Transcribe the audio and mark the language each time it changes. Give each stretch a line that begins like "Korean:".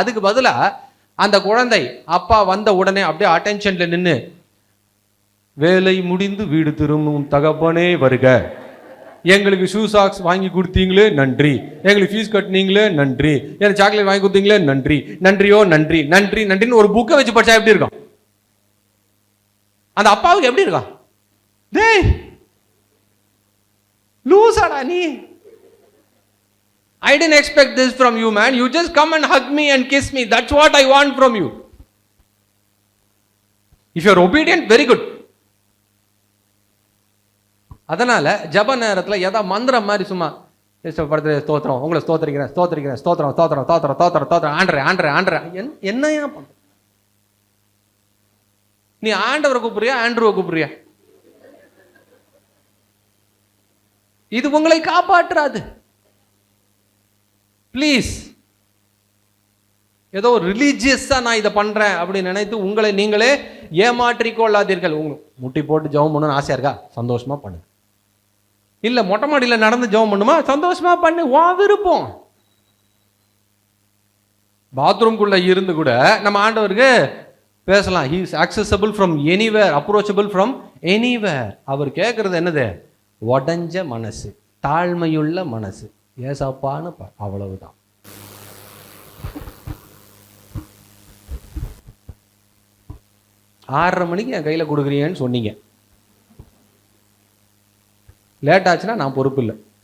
Tamil: அதுக்கு பதிலாக அந்த குழந்தை அப்பா வந்த உடனே அப்படியே அட்டென்ஷன்ல நின்று, வேலை முடிந்து வீடு திரும்பும் தகப்பனே வருக, எங்களுக்கு ஷூ சாக்ஸ் வாங்கி கொடுத்தீங்களே நன்றி, எங்களுக்கு ஃபீஸ் கட்டினீங்களே நன்றி, எனக்கு சாக்லேட் வாங்கி கொடுத்தீங்களே நன்றி, நன்றியோ நன்றி, நன்றி நன்றின்னு ஒரு புக்கை வச்சு படிச்சா எப்படி இருக்கும்? அந்த அப்பாவுக்கு எப்படி இருக்கும்? டேய் லூசாடா நீ,
English: I didn't expect this from you man, you just come and hug me and kiss me, that's what I want from you. If you are obedient, very good.
Tamil: அதனால ஜப நேரத்தில் ஏதா மந்திரம் மாதிரி சும்மா ஸ்தோத்திரம், உங்களை ஸ்தோத்திரிக்கிறேன் ஸ்தோத்திரிக்கிறேன் ஸ்தோத்திரம் ஸ்தோத்திரம் ஸ்தோத்திரம் ஸ்தோத்திரம் ஸ்தோத்திரம் ஆண்டரே ஆண்டரே ஆண்டரே, என்னையா பண்ண? நீ ஆண்டவரை கூப்பிடுறியா ஆண்ட்ரூவை கூப்பிடுறியா? இது உங்களை காப்பாற்றாது. ப்ளீஸ், ஏதோ ரிலீஜியஸா நான் இதை பண்றேன் அப்படின்னு நினைத்து உங்களை நீங்களே ஏமாற்றிக்கொள்ளாதீர்கள். உங்களுக்கு முட்டி போட்டு ஜெபம் பண்ணணும்னு ஆசையா இருக்கா? சந்தோஷமா பண்ணு. இல்ல மொட்டை மாடியில் நடந்து ஜெபம் பண்ணுமா? சந்தோஷமா பண்ணு, வா விருப்பம். பாத்ரூம்குள்ள இருந்து கூட நம்ம ஆண்டவருக்கு பேசலாம்.
English: he is accessible from anywhere, approachable from anywhere.
Tamil: அவர் கேட்கறது என்னது? உடஞ்ச மனசு, தாழ்மையுள்ள மனசு, ஏசப்பான்னு அவ்வளவுதான். ஆறரை மணிக்கு என் கையில் கொடுக்குறீங்கன்னு சொன்னீங்க, லேட் ஆச்சுன்னா நான் பொறுப்பு இல்லை.